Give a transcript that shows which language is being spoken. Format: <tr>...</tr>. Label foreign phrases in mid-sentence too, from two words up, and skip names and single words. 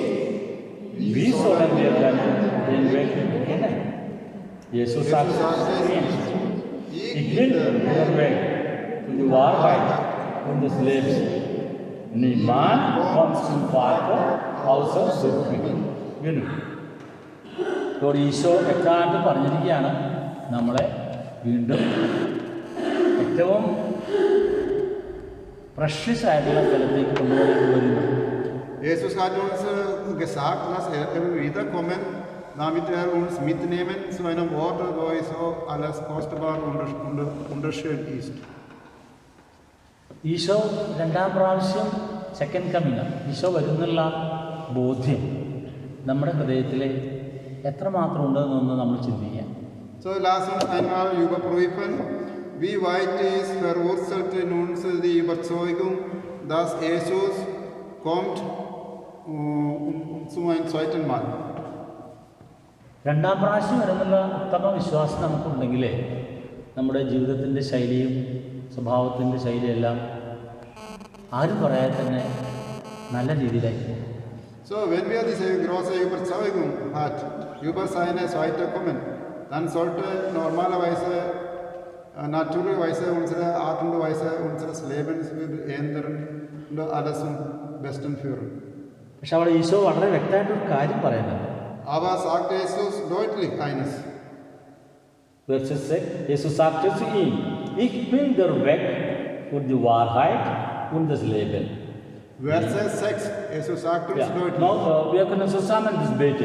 <de>Wie sollen wir dann den Weg kennen? Jesus sagte zu ihm, ich bin der Weg zu der Wahrheit und des Lebens. Niemand kommt zum Vater außer durch mich. Genug.</de> <ml>ഇവിടെ ഈശോ വ്യക്തമായിട്ട് പറഞ്ഞിരിക്കുകയാണ് നമ്മളെ വീണ്ടും ഏറ്റവും പ്രഷ്യസ് ആയിട്ടുള്ള സ്ഥലത്തേക്ക് കൊണ്ടുപോകുന്നു.</ml> <de>Jesus hat uns gesagt, dass er wiederkommen, damit er uns mitnehmen zu einem Ort, wo so alles kostbar und wunderschön ist.</de> <ml>ഈശോ രണ്ടാം പ്രാവശ്യം</ml> <en>second coming</en> <ml>ഈശോ വരുന്നുള്ള ബോധ്യം നമ്മുടെ ഹൃദയത്തിൽ എത്രമാത്രം ഉണ്ടെന്നൊന്ന് നമ്മൾ ചിന്തിക്കാം.</ml> <de>So lass uns einmal überprüfen, wie weit ist verwurzelt in uns die Überzeugung, dass Jesus kommt zum zweiten Mal.</de> <ml>രണ്ടാം പ്രാവശ്യം വരുന്നുള്ള ഉത്തമ വിശ്വാസം നമുക്കുണ്ടെങ്കിൽ നമ്മുടെ ജീവിതത്തിൻ്റെ ശൈലിയും സ്വഭാവത്തിൻ്റെ ശൈലിയെല്ലാം ആരും പറയാതെ തന്നെ നല്ല രീതിയിലായിരിക്കും.</ml> <de>So, wenn wir diese große Überzeugung hat über seine zweite Kommen, dann sollte normalerweise, natürlicherweise unsere Art und Weise unseres Lebens ändern und alles zum Besten führen.</de> <ml>പക്ഷെ അവിടെ ഈശോ വളരെ വ്യക്തമായിട്ടൊരു കാര്യം പറയുന്നുണ്ട്.</ml> <de>Aber sagt Jesus deutlich eines. Jesus sagte zu ihm, ich bin der Weg und die Wahrheit und das Leben. Verse 6, Jesus sagt uns deutlich. No, wir können zusammen das beten.</de>